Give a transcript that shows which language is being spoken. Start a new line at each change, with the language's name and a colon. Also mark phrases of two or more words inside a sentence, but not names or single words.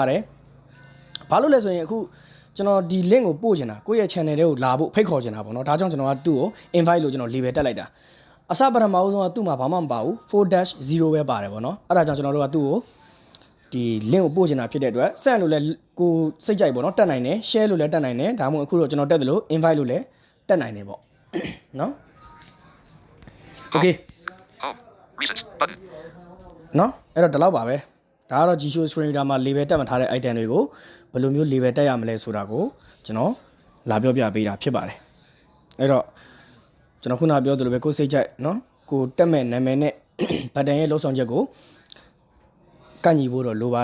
Burmese: ပါတယ်ဘာလို့လဲဆိုရင်အခုကျွန်တော်ဒီ link ကိုပို့ချင်တာကိုယ့်ရဲ့ channel တွေကိုလာဖို့ဖိတ်ခေါ်ချင်တာပေါ့နော်ဒါကြောင့်ကျွန်တော်ကသူ့ကို invite လို့ကျွန်တော် label တက်လိုက်တာအစပထမအဆုံးကသူ့မှာဘာမှမပါဘူး 4-0 ပဲပါတယ်ပေါ့နော်အဲ့ဒါကြောင့်ကျွန်တော်တို့ကသူ့ကိုဒီ link ကိုပို့ချင်တာဖြစ်တဲ့အတွက် send လို့လည်းကိုစိတ်ကြိုက်ပေါ့နော်တက်နိုင်တယ် share လို့လည်းတက်နိုင်တယ်ဒါမှမဟုတ်အခုတော့ကျွန်တော်တက်တယ်လို့ invite လို့လည်းတက်နိုင်တယ်ပေါ့နော် okay
English: Home. Recent. Button.
Burmese: နော်အဲ့တော့ဒီလောက်ပါပဲဒါကတော့ G-Show Screen Reader မှာ label တက်မှထားတဲ့ item တွေကိုဘယ်လိုမျိုး label တက်ရမလဲဆိုတာကိုကျွန်တော်လာပြောပြပေးတာဖြစ်ပါတယ် အဲ့တော့ကျွန်တော်ခုနပြောသလိုပဲကိုယ်စိတ်ကြိုက်နော်ကိုတက်မဲ့နာမည်နဲ့ button ရဲ့လောက်ဆောင်ချက်ကိုကန့်ညီဖို့တော့လို